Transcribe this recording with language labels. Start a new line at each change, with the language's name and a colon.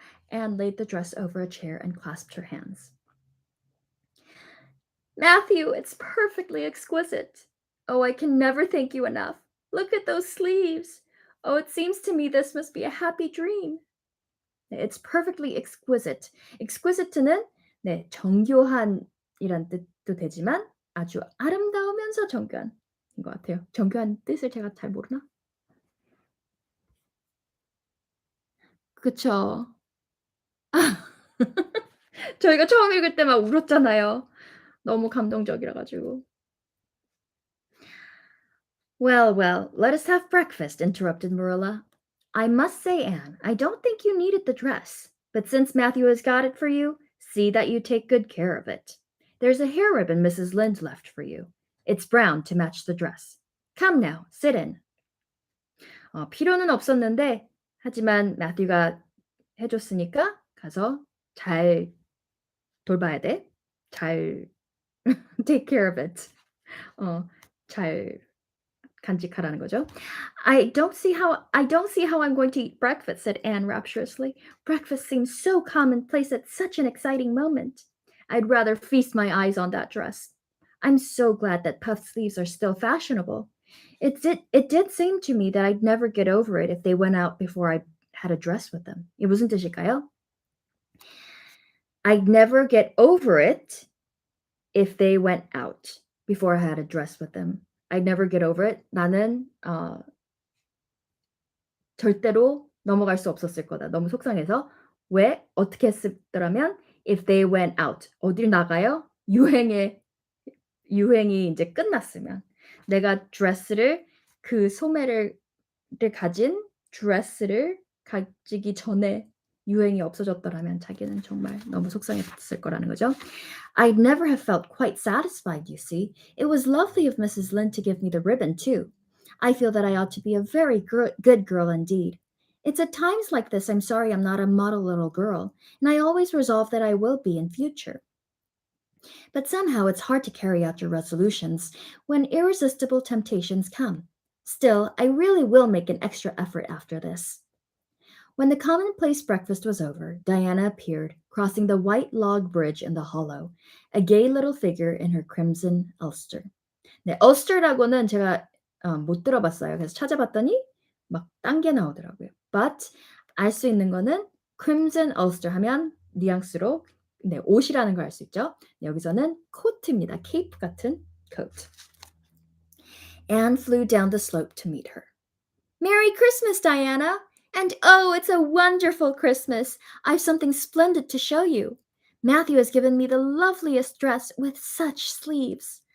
English: Anne laid the dress over a chair and clasped her hands. Matthew, it's perfectly exquisite. Oh, I can never thank you enough. Look at those sleeves. Oh, it seems to me this must be a happy dream. It's perfectly exquisite.
Korean: exquisite는 네, 정교한이란 뜻도 되지만 아주 아름다우면서 정교한인 것 같아요. 정교한 뜻을 제가 잘 모르나? 그쵸. 저희가 처음 읽을 때 막 울었잖아요. 너무 감동적이라 가지고.
English: Well, let us have breakfast, interrupted Marilla. I must say, Anne, I don't think you needed the dress, but since Matthew has got it for you, see that you take good care of it. There's a hair ribbon Mrs. Lynde left for you. It's brown to match the dress. Come now, sit in.
Korean: 필요는 없었는데, 하지만 마thew가 해줬으니까 가서 잘 돌봐야 돼. 잘
English: take care of it.
Korean: 잘 간직하라는 거죠.
English: I don't see how I'm going to eat breakfast, said Anne rapturously. Breakfast seems so commonplace at such an exciting moment. I'd rather feast my eyes on that dress. I'm so glad that puffed sleeves are still fashionable. It did seem to me that I'd never get over it if they went out before I had a dress with them.
Korean: 이게 무슨 뜻일까요?
English: I'd never get over it if they went out before I had a dress with them. I'd never get over it.
Korean: 나는 절대로 넘어갈 수 없었을 거다. 너무 속상해서. 왜? 어떻게 했더라면
English: if they went out.
Korean: 어딜 나가요? 유행이 이제 끝났으면. 내가 드레스를 그 소매를 가진 드레스를 가지기 전에 유행이 없어졌더라면 자기는 정말 너무 속상했을 거라는 거죠.
English: I'd never have felt quite satisfied, you see. It was lovely of Mrs. Lynde to give me the ribbon, too. I feel that I ought to be a very good girl indeed. It's at times like this I'm sorry I'm not a model little girl, and I always resolve that I will be in future. But somehow it's hard to carry out your resolutions when irresistible temptations come. Still, I really will make an extra effort after this. When the commonplace breakfast was over, Diana appeared, crossing the white log bridge in the hollow, a gay little figure in her crimson ulster.
Korean: 네, ulster라고는 제가 못 들어봤어요. 그래서 찾아봤더니 막 딴 게 나오더라고요. But 알 수 있는 거는
English: crimson ulster
Korean: 하면 뉘앙스로 네, 옷이라는 걸 알 수 있죠. 네, 여기서는 코트입니다.
English: cape
Korean: 같은
English: coat. Anne flew down the slope to meet her. Merry Christmas, Diana! And oh, it's a wonderful Christmas. I've something splendid to show you. Matthew has given me the loveliest dress with such sleeves.